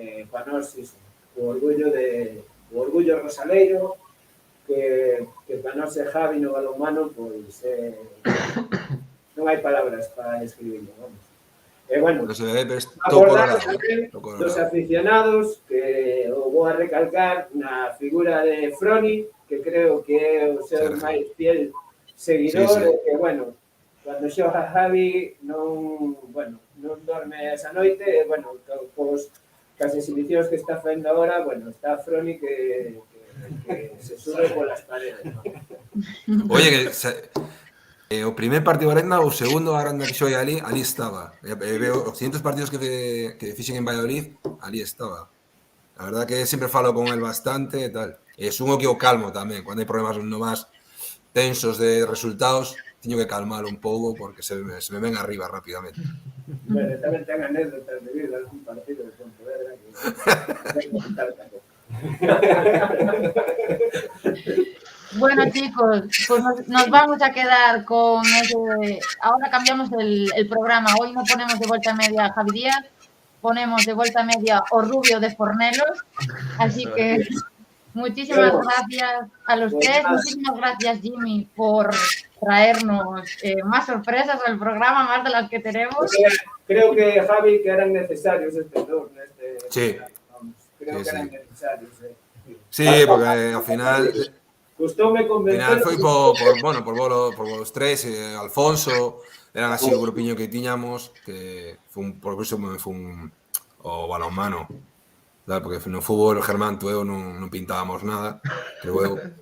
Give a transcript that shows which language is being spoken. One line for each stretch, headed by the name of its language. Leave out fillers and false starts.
Galician: Para nós, iso, o orgullo rosaleiro, que para nós é Javi no balonmano, pois non hai palabras para escribirlo, vamos. Bueno, acordar dos aficionados, que o vou a recalcar na figura de Froni, que creo que é o seu máis fiel seguidor, que, bueno, cando xoga Javi non dorme esa noite, bueno, cas exhibicións que está facendo agora, bueno, está Froni que se sube polas paredes. Oye, O primer partido de Valenda, o segundo agora que xoguei ali estaba. Veo os 500 partidos que fixen en Valladolid, ali estaba. A verdad que sempre falo con el bastante e tal. E sumo que o calmo tamén, cando hai problemas no máis tensos de resultados, teño que calmalo un pouco porque se me ven arriba rápidamente. Bueno, tamén ten anécdotas de vida, algún partido de Pontevedra que
Spanish: Bueno, chicos, pues nos vamos a quedar con ese... Ahora cambiamos el programa. Hoy no ponemos de vuelta media a Javi Díaz, ponemos de vuelta media o Rubio de Fornelos. Así que muchísimas gracias a los tres. Muchísimas gracias, Jimmy, por traernos más sorpresas al programa, más de las que tenemos. Creo que, Javi, que eran necesarios estos dos. Sí. Creo que eran necesarios.
Galician: Sí, porque ao final... Gustoume convencer... Foi por vos tres, Alfonso, eran así o grupiño que tiñamos, que por eso foi o balonmano, porque no fútbol, Germán, tú e eu non pintábamos nada, pero eu...